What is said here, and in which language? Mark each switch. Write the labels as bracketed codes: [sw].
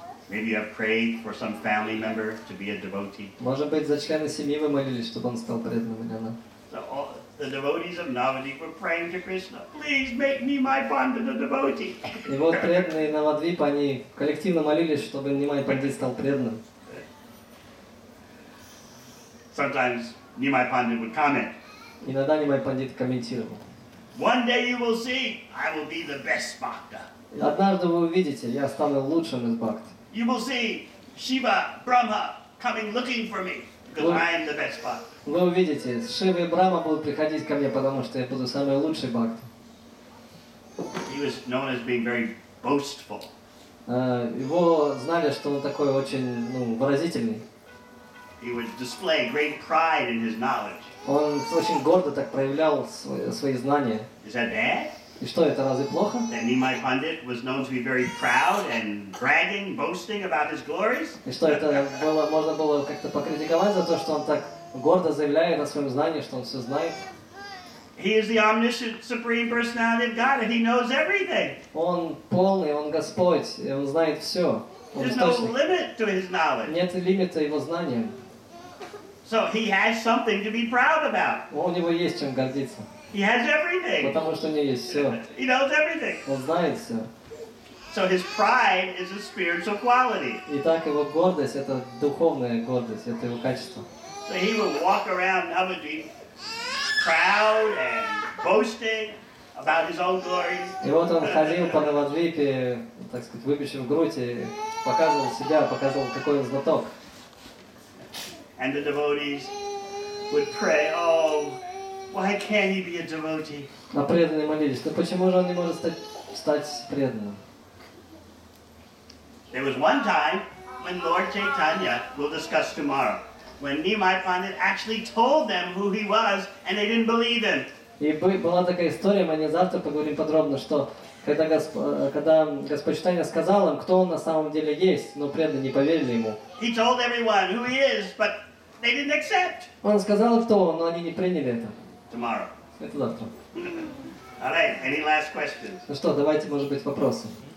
[en] Maybe you have prayed for some family member to be a devotee. [ru] Может быть, за члена семьи вы молились, чтобы он стал преданным или она? [en] So all the devotees of Navadvip were praying to Krishna, please make Nimai Pandit a devotee. [ru] И вот преданные Навадвипа, они коллективно молились, чтобы Нимай Пандит стал преданным. [en] Sometimes Nimai Pandit would comment, [ru] Иногда Нимай Пандит комментировал. [en] one day you will see, I will be the best bhakta. [ru] Однажды вы увидите, я стану лучшим из бхакт. [en] You will see Shiva, Brahma coming looking for me because I am the best bhakta. [ru] Вы увидите, Шива и Брахма будут приходить ко мне, потому что я буду самый лучший бхакт. [en] He was known as being very boastful. [ru] Его знали, что он такой очень выразительный. [en] He would display great pride in his knowledge. [ru] Он очень гордо так проявлял свои знания. [en] Is that bad? [ru] И что, это разве плохо? [en] That Nimai Pandit was known to be very proud and bragging, boasting about his glories? [ru] И что, это было, можно было как-то покритиковать за то, что он так гордо заявляет о своем знании, что он все знает? [en] He is the omniscient supreme personality of God and he knows everything. [ru] Он полный, он Господь, и он знает все. Он [en] There's no [ru] источник. [en] limit to his knowledge. [ru] Нет лимита его знаниям. [en] So he has something to be proud about. [ru] У него есть чем гордиться. [en] He has everything. [ru] Потому что у него есть все. [en] He knows everything. [ru] Он знает все. [en] So his pride is a spiritual quality. [ru] Итак, его гордость — это духовная гордость, это его качество. [en] So he would walk around Navadvip proud and boasting about his own glories. [ru] И вот он ходил по Навадвипе, так сказать, выпечив грудь и показывал себя, показывал, какой он знаток. [en] And the devotees would pray, oh, why can't he be a devotee? [ru] А преданные молились, ну почему же он не может стать преданным? [en] There was one time when Lord Chaitanya, we'll discuss tomorrow, when Nimai Pandit actually told them who he was and they didn't believe him. [ru] И была такая история, мы не завтра поговорим подробно, что когда Господь Чайтанья сказал им, кто он на самом деле есть, но преданные не поверили ему. [en] He told everyone who he is, but they didn't accept. [ru] Он сказал, кто он, но они не приняли это. [en] Tomorrow. [ru] Это завтра. [en] All right, any last questions? [ru] Ну что, давайте, может быть, вопросы.